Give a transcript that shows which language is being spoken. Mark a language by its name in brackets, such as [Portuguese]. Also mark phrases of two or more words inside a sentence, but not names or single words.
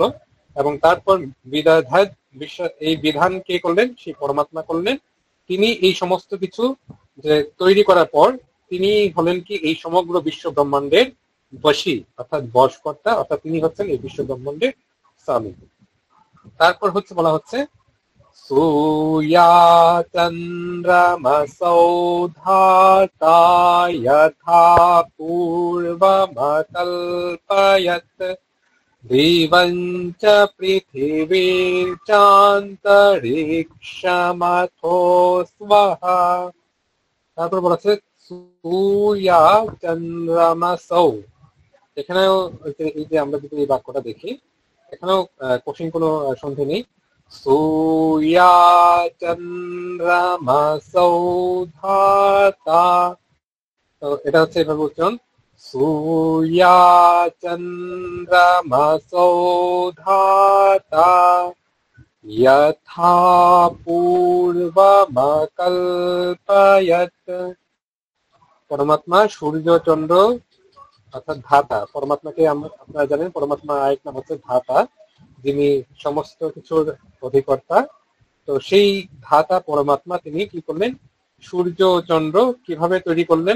[Bangla] এবং তারপর বিধাধায় বিশ্ব, এই বিধান কে করলেন? সেই পরমাত্মা করলেন। তিনি এই সমস্ত কিছু যে তৈরি করার পর তিনি হলেন কি? এই সমগ্র বিশ্ব ব্রহ্মাণ্ডের বশী, অর্থাৎ বশকর্তা, অর্থাৎ তিনি হচ্ছেন এই বিশ্ব ব্রহ্মাণ্ডের স্বামী। তারপর হচ্ছে বলা হচ্ছে [Sanskrit] सूर्या चन्द्रमसौ धाता यथा पूर्वमकल्पयत् दिवं च पृथिवीर्चान्तरिक्षमथो स्वः। [Bangla] তারপর বলা হচ্ছে [Sanskrit] সূর্যা চন্দ্রমাসৌ। [Bangla] এখানেও এই যে আমরা যদি এই বাক্যটা দেখি, এখানেও কঠিন কোনো সন্ধি নেই। [Sanskrit] सूर्या चन्द्रमसौ धाता, [Bangla] তো এটা হচ্ছে এভাবে উচ্চারণ, [Sanskrit] सूर्या चन्द्रमसौ धाता यथा पूर्वमकल्पयत्। [Bangla] পরমাত্মা সূর্য চন্দ্র অর্থাৎ ধাতা। পরমাত্মাকে আপনারা জানেন পরমাত্মা আরেক নাম হচ্ছে ধাতা, যিনি সমস্ত কিছুর অধিকর্তা। তো সেই ধাতা পরমাত্মা তিনি কি করলেন? সূর্য চন্দ্র কিভাবে তৈরি করলেন?